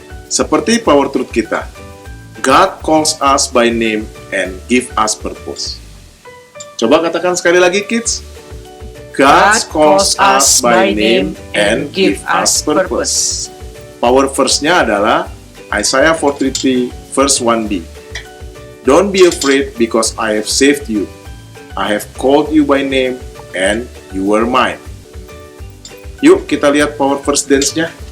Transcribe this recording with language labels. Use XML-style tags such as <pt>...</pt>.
<id>Seperti</id> <en>power truth kita, God calls us by name and give us purpose.</en> <id>Coba katakan sekali lagi, kids.</id> <en>God calls us by name and give us purpose. Power verse-nya</en> <id>adalah</id> <en>Isaiah 43 verse 1b. "Don't be afraid because I have saved you. I have called you by name and you are mine."</en> <id>Yuk kita lihat power verse dance-nya.</id>